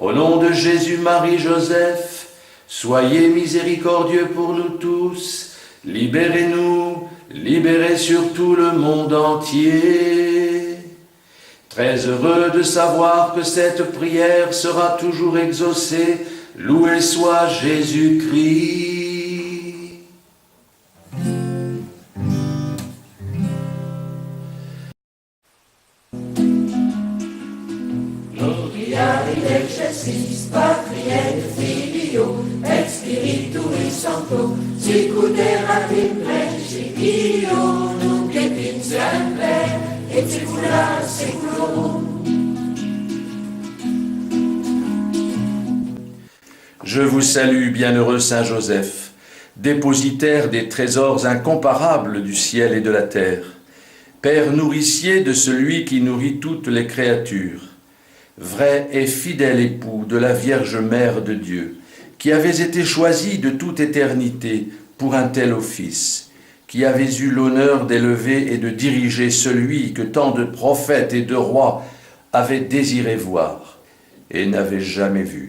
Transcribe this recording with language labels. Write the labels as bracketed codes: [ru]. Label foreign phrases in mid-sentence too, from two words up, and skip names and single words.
[fr] Au nom de Jésus, Marie, Joseph, soyez miséricordieux pour nous tous, libérez-nous, libérez surtout le monde entier. Très heureux de savoir que cette prière sera toujours exaucée, loué soit Jésus-Christ. [la] Gloria in excelsis Patri et Filio et Spiritui Sancto, sicut erat in principio, nunc et in semper, et saecula saeculorum. [fr] Je vous salue, bienheureux Saint Joseph, dépositaire des trésors incomparables du ciel et de la terre, Père nourricier de celui qui nourrit toutes les créatures, vrai et fidèle époux de la Vierge Mère de Dieu, qui avez été choisi de toute éternité pour un tel office, qui avez eu l'honneur d'élever et de diriger celui que tant de prophètes et de rois avaient désiré voir et n'avaient jamais vu.